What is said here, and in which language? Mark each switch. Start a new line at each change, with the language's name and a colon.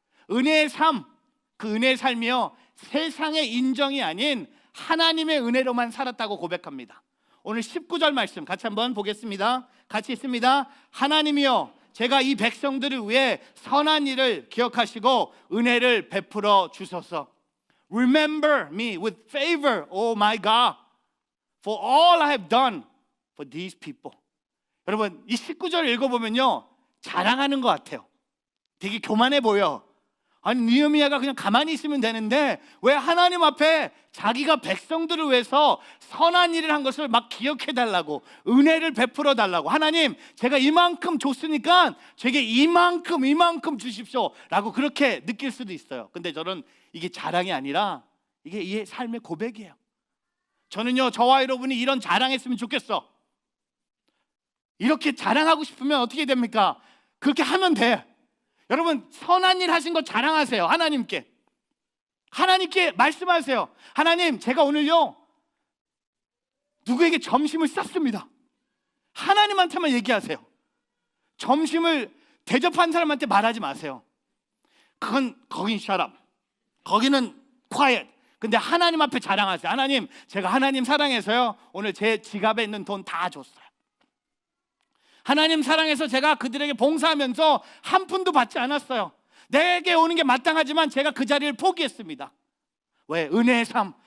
Korean: 은혜의 삶, 그 은혜의 삶이요, 세상의 인정이 아닌 하나님의 은혜로만 살았다고 고백합니다. 오늘 19절 말씀 같이 한번 보겠습니다. 같이 있습니다. 하나님이여, 제가 이 백성들을 위해 선한 일을 기억하시고 은혜를 베풀어 주소서.
English: Remember me with favor, oh my God, for all I have done for these people.
Korean: 여러분, 이 19절 읽어보면요, 자랑하는 것 같아요. 되게 교만해 보여. 아니, 느헤미야가 그냥 가만히 있으면 되는데 왜 하나님 앞에 자기가 백성들을 위해서 선한 일을 한 것을 막 기억해 달라고, 은혜를 베풀어 달라고, 하나님 제가 이만큼 줬으니까 제게 이만큼 주십시오 라고 그렇게 느낄 수도 있어요. 근데 저는 이게 자랑이 아니라 이게 이 삶의 고백이에요. 저는요, 저와 여러분이 이런 자랑했으면 좋겠어. 이렇게 자랑하고 싶으면 어떻게 됩니까? 그렇게 하면 돼. 여러분, 선한 일 하신 거 자랑하세요. 하나님께 말씀하세요. 하나님, 제가 오늘요 누구에게 점심을 쌌습니다. 하나님한테만 얘기하세요. 점심을 대접한 사람한테 말하지 마세요. 거긴
English: shut up,
Korean: 거기는
English: quiet.
Korean: 근데 하나님 앞에 자랑하세요. 하나님, 제가 하나님 사랑해서요 오늘 제 지갑에 있는 돈 다 줬어요. 하나님 사랑해서 제가 그들에게 봉사하면서 한 푼도 받지 않았어요. 내게 오는 게 마땅하지만 제가 그 자리를 포기했습니다. 왜? 은혜의 삶.